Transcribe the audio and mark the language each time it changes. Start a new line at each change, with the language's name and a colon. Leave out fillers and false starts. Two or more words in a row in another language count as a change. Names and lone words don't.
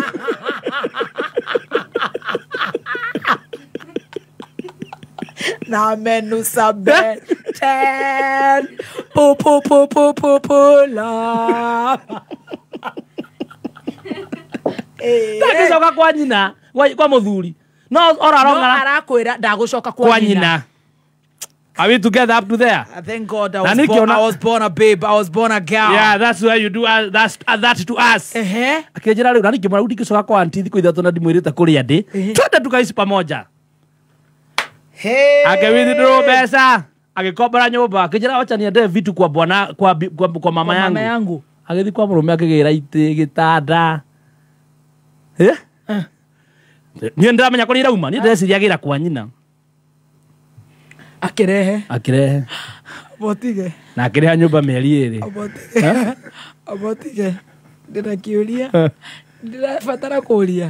Kikuyu: Na menusa ben 10 la. Ndangĩcoka kwa nyina kwa mũthuri. No arakwĩra ndagũcoka kwa nyina.
English: Are we together up to there? Thank God I was born a babe. I was born a girl. Yeah, that's why you do that to us.
Kikuyu: Akĩnjĩra rĩu na ningĩ mwana ndingĩcoka kwa auntie thikũ ithatũ na ndimwĩrĩte kũrĩa ndĩ.
Swahili: Twende tukaishi pamoja.
Kikuyu: Akĩwithdraw mbeca. Agĩkombora nyũmba.
Swahili: Akĩnjĩra wacha niende vitu kwa bwana kwa mama yangu.
Kikuyu: Agĩthiĩ kwa mũrũme akĩgĩra itĩ gĩtanda. Niĩ ndĩramenya kũrĩa irauma. Niĩ ndĩreciria agĩra kwa nyina. Akĩrehe. Abotige. Na akĩrĩha nyũmba mĩeri 2. Abotige. Ndĩna kĩũria. Ndĩrabatara kũũria.